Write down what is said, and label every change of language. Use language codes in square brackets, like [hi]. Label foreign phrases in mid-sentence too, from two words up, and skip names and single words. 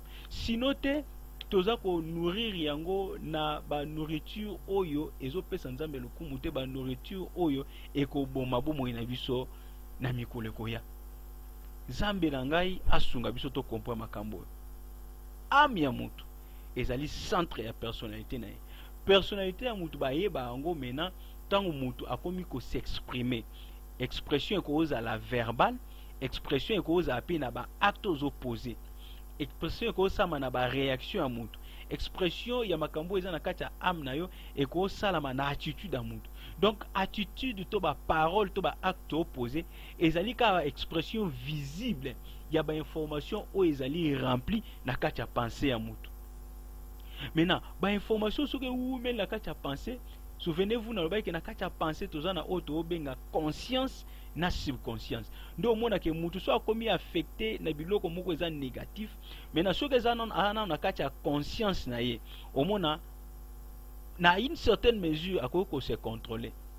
[ln] Sinon te toza ko nourrir yango na ba nourriture oyo ezopesa nzambe lokumu te, ba nourriture oyo ekoboma bomoi na biso na mikolo ekoya. Nzambe na ngai asunga biso to comprendre makambo oyo. Ame ya mutu ezali centre ya personnalité na ye. Personnalité ya mutu bayeba yango mena tango mutu akomi ko s'exprimer. Expression ekozala verbal, expression ekozala pe na ba [fr] actes opposés, [ln] expression ekozala na ba réaction ya mutu, expression ya makambo eza na kati ya âme na yo ekozala na attitude ya mutu. Donc attitude to ba parole to ba [fr] acte opposé [ln] ezali ka [fr] expression visible [ln] ya ba information oyo ezali rempli na kati ya pensée ya mutu. Maintenant ba information soki oumeli na kati ya pensée, souvenez-vous na lobaki na kati ya pensée toza na oyo tobenga conscience na subconscience. Ndo omona ke mutu so akomi affecté na biloko moko eza négatif, maintenant soki eza na kati ya conscience na ye, omona na [fr] une certaine mesure [ln] akoki ko [fr] se contrôler.